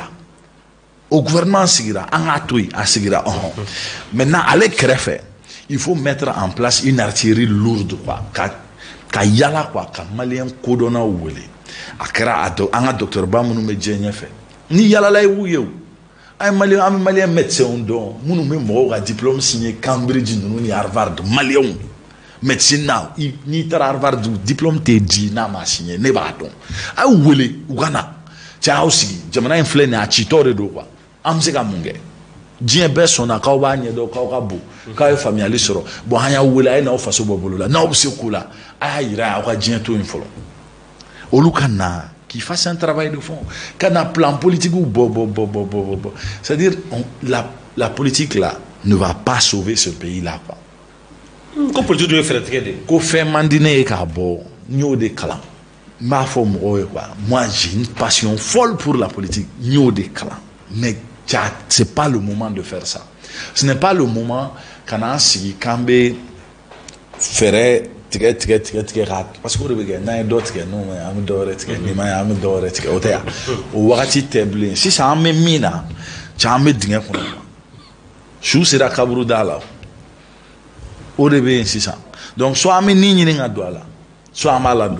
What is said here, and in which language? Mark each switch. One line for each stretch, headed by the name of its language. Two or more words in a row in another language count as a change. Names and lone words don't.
French: Au gouvernement
Bambara: sigira, an a to yen, a sigira. Maintenant, ale kɛrɛfɛ,
French: il faut mettre en place une artillerie lourde quoi,
Bambara: ka yala quoi, ka maliyɛn kodɔnnaw wele. A kɛra an ka docteur ba minnu bɛ diɲɛ ɲɛfɛ. Ni yalala ye u ye o. An bɛ maliyɛn médecins dɔn minnu bɛ mɔgɔw ka
French: diplôme signé
Bambara: Cambridge ninnu ni Harvard maliyɛnw. Médecine na n'i taara Harvard diplôme tɛ di n'a ma signé ne b'a dɔn. A y'u wele u ka na. Cɛ aw sigi jamana in filɛ nin ye a citɔ de don quoi. An bɛ se ka mun kɛ diɲɛ bɛɛ sɔnna k'aw b'a ɲɛdɔn k'aw ka bon k'aw ye faamuyali sɔrɔ bon an y'aw wele a ye n'aw faso bɔ bolo la n'aw bɛ se ko la a y'a yira aw ka diɲɛ to yen fɔlɔ olu ka na
French: qui fasse un travail de fond
Bambara: ka na
French: plan politique
Bambara: bɔ
French: c'est-à-dire la politique là ne va pas sauver ce pays là quoi.
Bambara: Ko politique dɔ ye fɛɛrɛ tigɛ de. Ko fɛn man di ne ye k'a bɔ n y'o de kalan n b'a fɔ mɔgɔw ye quoi
French: moi j'ai une passion folle pour la politique
Bambara: n y'o de kalan
French: mais c'est pas le moment de faire ça. Ce n'est pas le moment quand on
Bambara: sigi quand be fɛrɛ tigɛ
French: parce que
Bambara: o de bɛ kɛ n'an ye dɔ tigɛ n'o ma ɲi an bɛ dɔ wɛrɛ tigɛ n'i ma ɲi an bɛ dɔ wɛrɛ tigɛ o tɛ yan o wagati tɛ bilen sisan an bɛ min na cɛ an bɛ dingɛ kɔnɔ su sera kaburu da la o de bɛ yen sisan
French: donc soit
Bambara: an bɛ ni ɲini ka don a la soit an b'a ladon.